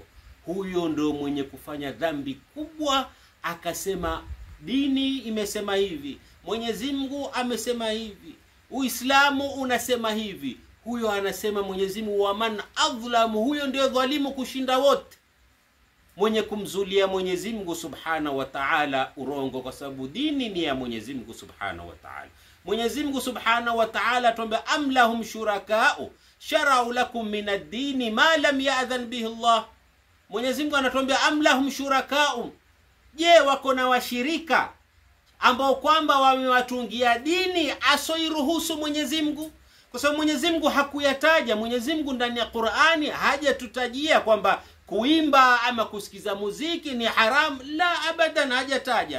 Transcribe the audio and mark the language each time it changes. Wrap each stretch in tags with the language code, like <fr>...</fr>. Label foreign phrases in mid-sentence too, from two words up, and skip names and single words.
<sw>Huyo ndo mwenye kufanya dhambi kubwa, akasema dini imesema hivi, Mwenyezi Mungu amesema hivi, Uislamu unasema hivi. Huyo anasema Mwenyezi Mungu</sw> <ar>ومن أظلم,</ar> <sw>huyo ndio dhalimu kushinda wote. mwenye kumzulia Mwenyezi Mungu</sw> <ar>سبحانه وتعالى</ar> <sw>urongo, kwa sababu dini ni ya Mwenyezi Mungu</sw> <ar>سبحانه وتعالى.</ar> <sw>Mwenyezi Mungu</sw> <ar>سبحانه وتعالى atuambia أم لهم شركاء شرعوا لكم من الدين ما لم يأذن به الله.</ar> <sw>Mwenyezi Mungu anatuambia</sw> <ar>أم لهم شركاء,</ar> <sw>je, wako na washirika ambao kwamba wamewatungia dini asoiruhusu Mwenyezi Mungu? Kwa sababu Mwenyezi Mungu hakuyataja. Mwenyezi Mungu ndani ya Qur'ani hajatutajia kwamba kuimba ama kusikiza muziki ni haram,</sw> <ar>لا أبدا,</ar> <sw>hajataja.</sw>